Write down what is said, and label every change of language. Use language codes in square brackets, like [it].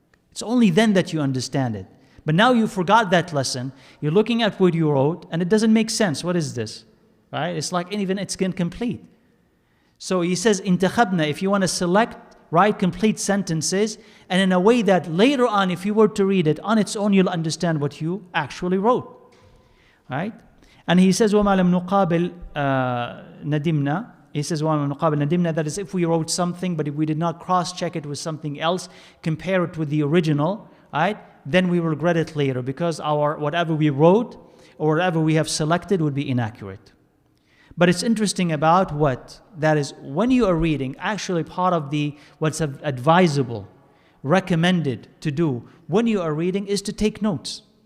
[en] It's only then that you understand it. But now you forgot that lesson, you're looking at what you wrote, and it doesn't make sense. What is this? Right? It's like even it's incomplete. So he says, intakhabna, if you want to select, write complete sentences, and in a way that later on, if you were to read it on its own, you'll understand what you actually wrote. Right? And he says, [ar] وَمَا لَمْ نُقَابِلْ نَدِمْنَا. [en] He says, [ar] وَمَا لَمْ نُقَابِلْ نَدِمْنَا. [en] That is, if we wrote something, but if we did not cross-check it with something else, compare it with the original, right? Then we will regret it later, because our whatever we wrote or whatever we have selected would be inaccurate. But it's interesting about what? That is, when you are reading, actually part of what's advisable, recommended to do when you are reading is to take notes.